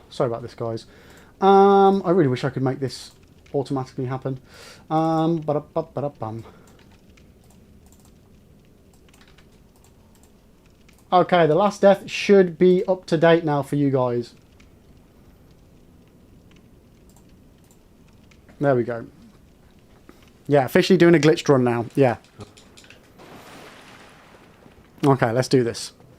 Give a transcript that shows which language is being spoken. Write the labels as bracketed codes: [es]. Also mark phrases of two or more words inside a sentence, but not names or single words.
[en] Sorry about this, guys. I really wish I could make this automatically happen. Ba-da-ba-ba-da-bum. Okay, the last death should be up to date now for you guys. There we go. Yeah, officially doing a glitched run now. Yeah. Okay, let's do this.